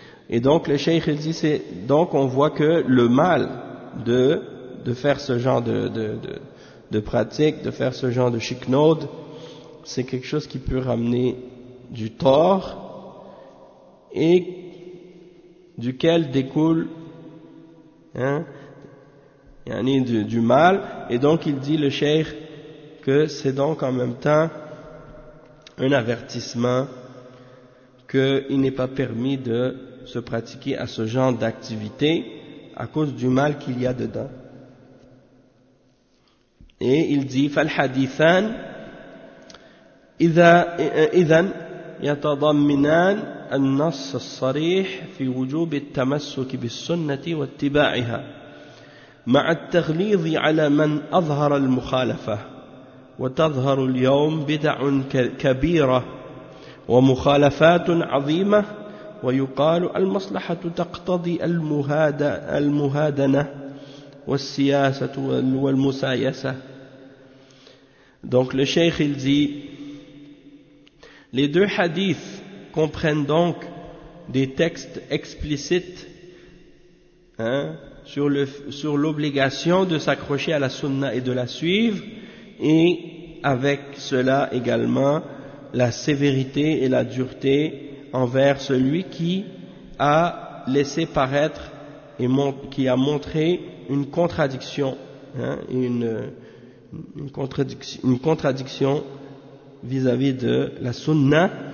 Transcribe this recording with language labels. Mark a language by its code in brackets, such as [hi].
[fr] Et donc le cheikh dit, c'est donc on voit que le mal de faire ce genre de pratique, de faire ce genre de chiknaud, c'est quelque chose qui peut ramener du tort et duquel découle, hein, du mal. Et donc il dit le cheikh que c'est donc en même temps un avertissement qu'il n'est pas permis de se pratiquer à ce genre d'activité à cause du mal qu'il y a dedans. Et il dit [ar] فَالْحَدِيثَانِ إِذَا إِذَنْ يَتَضَمِّنَانِ النص الصريح في وجوب التمسك بالسنة واتباعها مع التغليظ على من أظهر المخالفة. وتظهر اليوم بدع كبيرة ومخالفات عظيمة ويقال المصلحة تقتضي المهادنة والسياسة والمسايسة. [fr] Donc le cheikh il dit, les deux hadiths comprennent donc des textes explicites sur l'obligation de s'accrocher à la sunna et de la suivre, et avec cela également la sévérité et la dureté envers celui qui a laissé paraître et qui a montré une contradiction vis-à-vis de la sunna.